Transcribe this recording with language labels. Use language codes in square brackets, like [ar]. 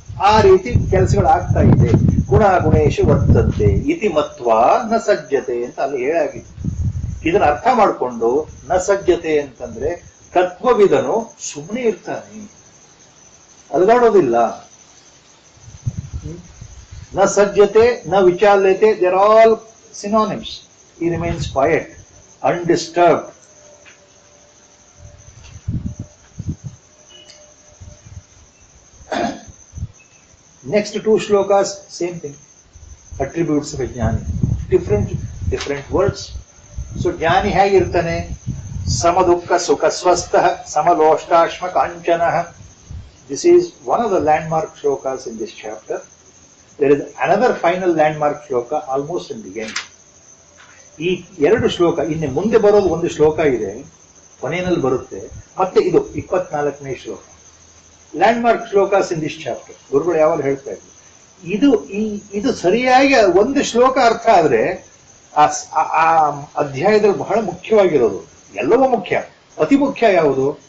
[kn] ಆ ರೀತಿ ಕೆಲಸಗಳು ಆಗ್ತಾ ಇದೆ. [sa] ಗುಣ ಗುಣೇಶು ವರ್ತಂತೆ ಇತಿ ಮತ್ವ ನ ಸಜ್ಜತೆ [kn] ಅಂತ ಅಲ್ಲಿ ಹೇಳಾಗಿದೆ. ಇದನ್ನ ಅರ್ಥ ಮಾಡಿಕೊಂಡು ನ ಸಜ್ಜತೆ ಅಂತಂದ್ರೆ ತತ್ವವಿದನು ಸುಮ್ಮನೆ ಇರ್ತಾನೆ, ಅಲಗಾಡೋದಿಲ್ಲ. [sa] ನ ಸಜ್ಜತೆ ನ ವಿಚಾಲ್ಯತೆ, [en] There all synonyms. He remains quiet, undisturbed. Next two shlokas, same thing. Attributes of a jnani. Different words. [kn] So jnani ಹೇಗಿರ್ತಾನೆ? [sa] ಸಮದುಃಖ ಸುಖ ಸ್ವಸ್ಥಃ ಸಮಲೋಷ್ಟಾಶ್ಮ ಕಾಂಚನಃ. [en] This is one of the landmark shlokas in this chapter. There is another final landmark shloka almost in the end. [kn] ಈ ಎರಡು ಶ್ಲೋಕ, ಇನ್ನು ಮುಂದೆ ಬರೋದು ಒಂದು ಶ್ಲೋಕ ಇದೆ, ಕೊನೆಯಲ್ಲಿ ಬರುತ್ತೆ, ಮತ್ತೆ ಇದು 24ನೇ ಶ್ಲೋಕ. [en] Landmark shlokas in this chapter. [kn] ಗುರುಗಳು ಯಾವಾಗ ಹೇಳ್ತಾ ಇದ್ರು, ಇದು ಸರಿಯಾಗಿ ಒಂದು ಶ್ಲೋಕ ಅರ್ಥ ಆದ್ರೆ ಆ ಅಧ್ಯಾಯದಲ್ಲಿ ಬಹಳ ಮುಖ್ಯವಾಗಿರೋದು, ಎಲ್ಲವೂ ಮುಖ್ಯ, ಅತಿ ಮುಖ್ಯ ಯಾವುದು?